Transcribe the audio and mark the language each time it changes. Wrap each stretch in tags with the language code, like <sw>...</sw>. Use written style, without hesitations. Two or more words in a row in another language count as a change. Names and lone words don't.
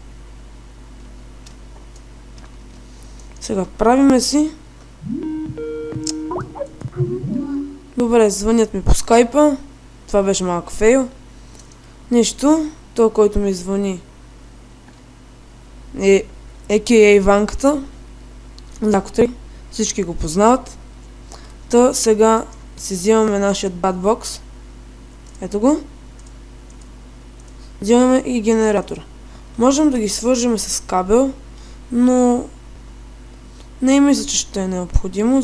<bg>Сега правиме си. Добре, звънят ми по скайпа. Това беше малко фейл. Нищо. Той, който ми звъни, е a.k.a. Ванката. Закотри. Всички го познават. Та сега си взимаме нашия батбокс. Ето го. Взимаме и генератора. Можем да ги свържем с кабел, но не мисля, че ще е необходимо.</bg>